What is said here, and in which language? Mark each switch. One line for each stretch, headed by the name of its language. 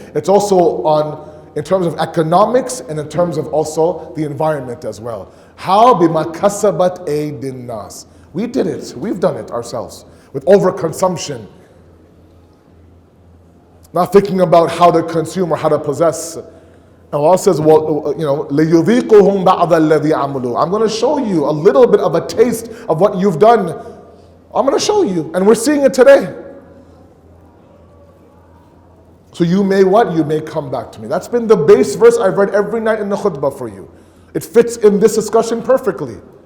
English: It's also in terms of economics and in terms of also the environment as well. How?
Arabic: بِمَا كَسَبَتْ أَيْدِي النَّاسِ.
English: We did it. We've done it ourselves with overconsumption. Not thinking about how to consume or how to possess. Allah says,
Arabic: لِيُذِيقُهُمْ بَعْضَ الَّذِي عَمَلُوا.
English: I'm going to show you a little bit of a taste of what you've done. I'm going to show you. And we're seeing it today. So you may what? You may come back to me. That's been the base verse I've read every night in the khutbah for you. It fits in this discussion perfectly.